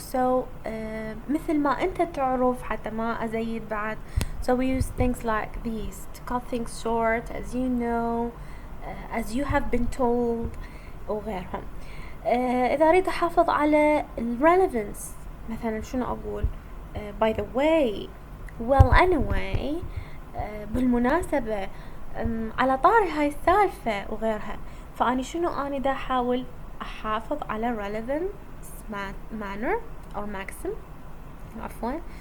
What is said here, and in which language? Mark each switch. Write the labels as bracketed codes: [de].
[en] so [ar] مثل ما أنت تعرف حتى ما أزيد بعد. [en] so we use things like these to cut things short, as you know, as you have been told [ar] وغيرهم. إذا أريد أحافظ على relevance مثلا شنو أقول؟ [en] by the way, well anyway، [ar] بالمناسبة، على طاري هاي السالفة وغيرها. فأني شنو أنا دا أحاول أحافظ على relevance [en] manner or maxim، [ar] عفوا.